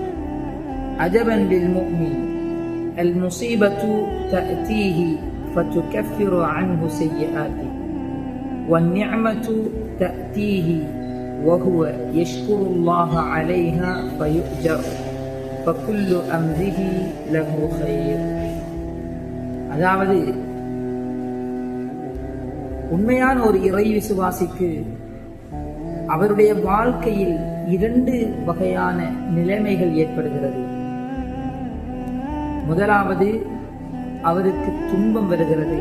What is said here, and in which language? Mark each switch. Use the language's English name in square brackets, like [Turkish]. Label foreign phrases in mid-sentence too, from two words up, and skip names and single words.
[Arabic] عجبا للمؤمن المصيبة تأتيه فتكفر عنه سيئاته والنعمة تأتيه وهو يشكر الله عليها فيؤجر فَكُلُّ أَمْرِهِ لَهُ خَيْرٌ. [Tamil] அதாவது உண்மையான ஒரு இறை விசுவாசிக்கு அவருடைய வாழ்க்கையில் 2 வகையான நிலைமைகள் ஏற்படுகிறது. முதலாவது, அவருக்கு துன்பம் வருகிறது.